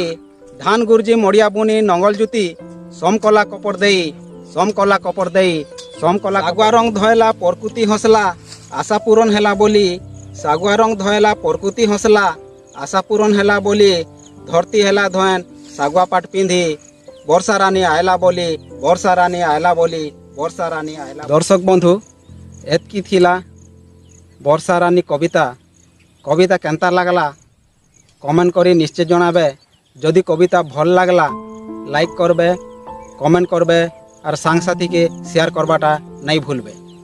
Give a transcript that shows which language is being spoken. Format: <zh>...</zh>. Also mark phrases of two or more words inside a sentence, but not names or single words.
<spv>ଧାନ ଗୁର୍ଜି ମଡ଼ିଆ ବୁଣି ନଙ୍ଗଲ ଜୁତି ସମକଲା କପଡ଼ ଦେଇ, ସମକଲା କପଡ଼ ଦେଇ, ସମକଲା। ସାଗୁଆ ରଙ୍ଗ ଧୟଲା ପରକୁତି ହସଲା ଆଶା ପୂରଣ ହେଲା ବୋଲି। ସାଗୁଆ ରଙ୍ଗ ଧୟଲା ପରକୁତି ହସଲା ଆଶା ପୂରଣ ହେଲା ବୋଲି। ଧରତି ହେଲା ଧୋନ ସାଗୁଆ ପାଟ ପିନ୍ଧି ବର୍ଷା ରାଣୀ ଆୟଲା ବୋଲି, ବର୍ଷା ରାଣୀ ଆୟଲା ବୋଲି, ବର୍ଷା ରାଣୀ ଆୟଲା। ଦର୍ଶକ ବନ୍ଧୁ ଏତକି ଥିଲା ବର୍ଷା ରାଣୀ କବିତା। କବିତା କେନ୍ତା ଲାଗଲା କମେଣ୍ଟ କରି ନିଶ୍ଚୟ ଜଣାବେ। ଯଦି କବିତା ଭଲ ଲାଗଲା ଲାଇକ କରବେ, କମେଣ୍ଟ କରବେ ଔର ସାଙ୍ଗ ସାଥୀ କେ ଶେୟାର କରବାଟା ନାହିଁ ଭୁଲବେ।</spv>